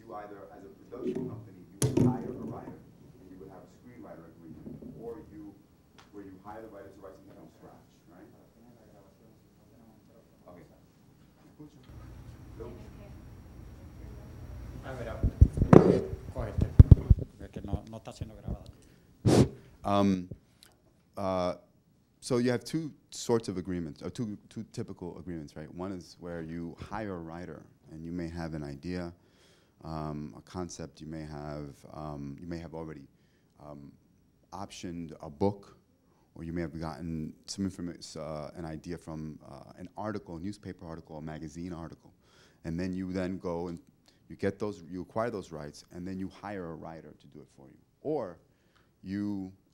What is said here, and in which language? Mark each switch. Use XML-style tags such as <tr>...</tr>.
<en>You either, as a production company, you would hire a writer, and you would have a screenwriter agreement, or where you hire hire the writers to write something from scratch, right?</en> <es>Okay. Escucha. Mira, cógete, porque no está siendo grabado.</es> <en>So you have two sorts of agreements, or two typical agreements, right? One is where you hire a writer, and you may have an idea, a concept. You may have already optioned a book, or you may have gotten some information, an idea from an article, a newspaper article, a magazine article, and then you go and you acquire those rights, and then you hire a writer to do it for you, or you</en>